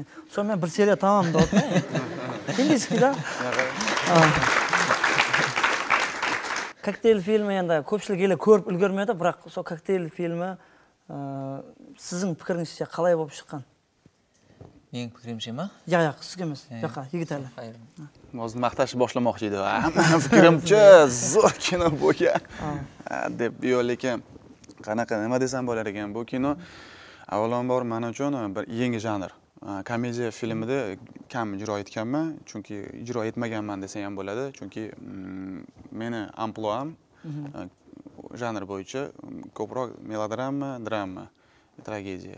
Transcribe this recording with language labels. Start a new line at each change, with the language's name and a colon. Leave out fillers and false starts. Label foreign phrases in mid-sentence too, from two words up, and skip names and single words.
Kazakh: Сонымен бір серия тамам да отыр. Индийский да? Коктейль фильмі енді көпшілік елі көріп үлгермеді, бірақ сол коктейль фильмі сіздің пікіріңізше қалай болып шыққан? Менің пікірімше ма?
Uzbek: Yo'q, sizga emas. Yo'q, Yigitali. O'zini maqtashni boshlamoqchi edi. Mening fikrimcha zo'r kino bo'lgan. deb yo'q, lekin qanaqa nima desam bo'lar ekan, bu kino avvalambor men uchun bir yangi janr. Komediya filmida kam ijro etganman, chunki ijro etmaganman desam ham bo'ladi, chunki meni ampluam janr bo'yicha ko'proq melodrama, drama, tragediya.